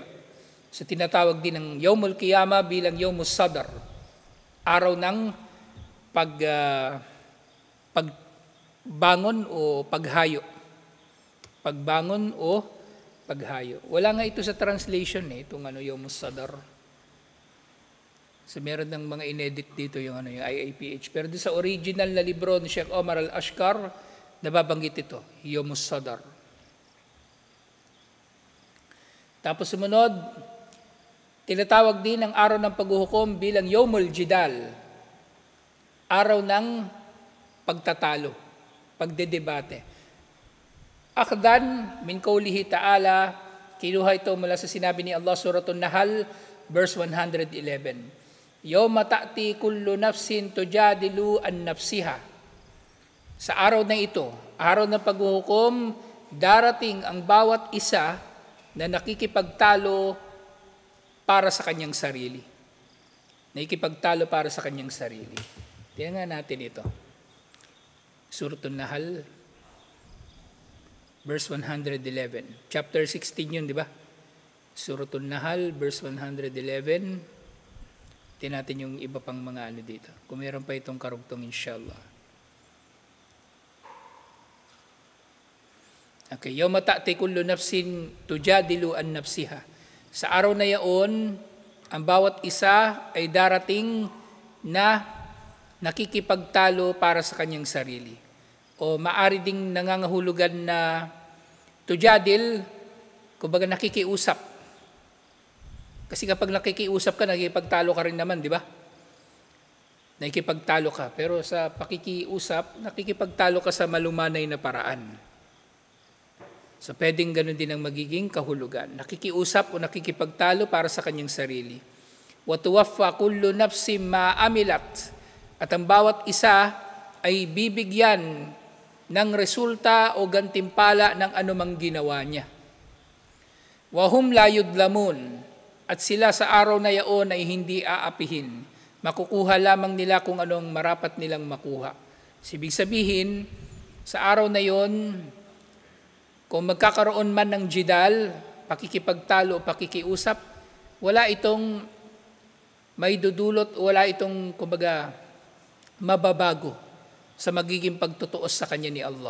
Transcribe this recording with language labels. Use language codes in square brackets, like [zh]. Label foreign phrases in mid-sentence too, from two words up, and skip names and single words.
[tl] So tinatawag din ng [ar] يوم القيامة [tl] bilang [ar] يوم الصدر, [tl] araw ng pagbangon o paghayo. Pagbangon o paghayo. Wala nga ito sa translation itong [ar] يوم الصدر. [tl] So meron ng mga inedit dito yung yung IAPH. Pero doon sa original na libro ni Sheikh Omar al-Ashkar, nababanggit ito, [ar] يوم الصدر. [tl] Tapos sumunod, tinatawag din ang araw ng paghuhukom bilang [ar] يوم الجدال, [tl] araw ng pagtatalo, pagdedebate. [ar] أخذا من قوله تعالى, [tl] kinuha ito mula sa sinabi ni Allah, Suratul Nahl, verse 111. [ar] يوم تأتي كل نفس تجادل عن نفسها. [tl] Sa araw na ito, araw ng paghuhukom, darating ang bawat isa na nakikipagtalo para sa kanyang sarili. Nakikipagtalo para sa kanyang sarili. Tingnan natin ito. Suratul Nahl, verse 111. Chapter 16 yun, di ba? Suratul Nahl, verse 111. Tingnan natin yung iba pang mga dito. Kung meron pa itong karugtong, inshallah. [ar] Okay, يوم تأتي كل نفس تجادل عن نفسها. [tl] Sa araw na yaon, ang bawat isa ay darating na nakikipagtalo para sa kanyang sarili. O maari ding nangangahulugan na tujadil, kumbaga nakikiusap. Kasi kapag nakikiusap ka, nakikipagtalo ka rin naman, di ba? Nakikipagtalo ka. Pero sa pakikiusap, nakikipagtalo ka sa malumanay na paraan. So pwedeng ganun din ang magiging kahulugan. Nakikiusap o nakikipagtalo para sa kanyang sarili. [ar] وتوفى كل نفس ما عملت. [tl] At ang bawat isa ay bibigyan ng resulta o gantimpala ng anumang ginawa niya. [ar] وهم لا يظلمون. [tl] At sila sa araw na yaon ay hindi aapihin. Makukuha lamang nila kung anong marapat nilang makuha. Ibig sabihin, sa araw na yon, kung magkakaroon man ng jidal, pakikipagtalo o pakikiusap, wala itong may dudulot, wala itong kumbaga mababago sa magiging pagtutuos sa kanya ni Allah.